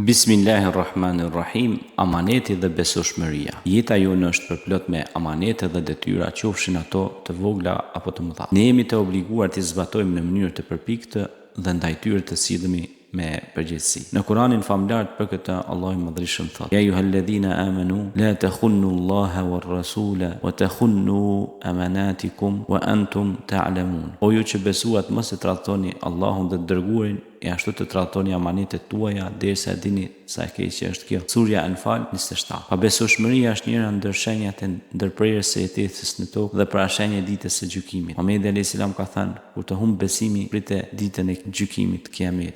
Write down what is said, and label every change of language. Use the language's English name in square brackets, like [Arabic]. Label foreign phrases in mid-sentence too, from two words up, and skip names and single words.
[Albanian] Bismillahirrahmanirrahim. Amaneti dhe besueshmëria. Jeta jonë është përplot me amanete dhe detyra, qofshin ato të vogla apo të mëdha. Ne jemi të obliguar të zbatojmë në mënyrë të përpiktë dhe ndaj tyre të sillemi me përgjegjësi. Në Kur'anin famlar për këtë Allahu i Madhreshëm thotë: [Arabic] يا أيها الذين آمنوا لا تخونوا الله والرسول وتخونوا أماناتكم وأنتم تعلمون. [Albanian] O ju që besuat, mos e tradhtoni Allahun dhe të dërguarin e ashtu të tradhtoni amanetet tuaja derisa e dini sa e keqe është kjo. Surja Anfal 27. Pabesueshmëria është njëra ndër shenjat e ndërprerjes së jetesës në tokë dhe pra shenjë e ditës së gjykimit. Muhamedi [Arabic] عليه السلام [Albanian] ka thënë: kur të humb besimi, pritë ditën e gjykimit, kiamet.